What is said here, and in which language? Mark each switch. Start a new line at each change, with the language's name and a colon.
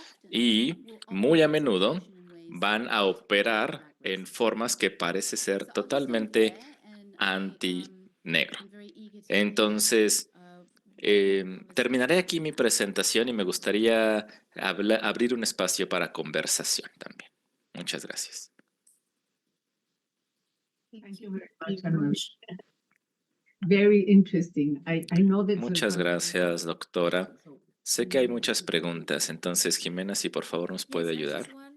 Spanish: Y muy a menudo van a operar en formas que parece ser totalmente anti-negro. Entonces, terminaré aquí mi presentación y me gustaría abrir un espacio para conversación también. Muchas gracias.
English: Thank you very much, Anush. Very interesting. I know that
Spanish: Muchas gracias, doctora. Sé que hay muchas preguntas, entonces, Jimena, si por favor nos puede ayudar.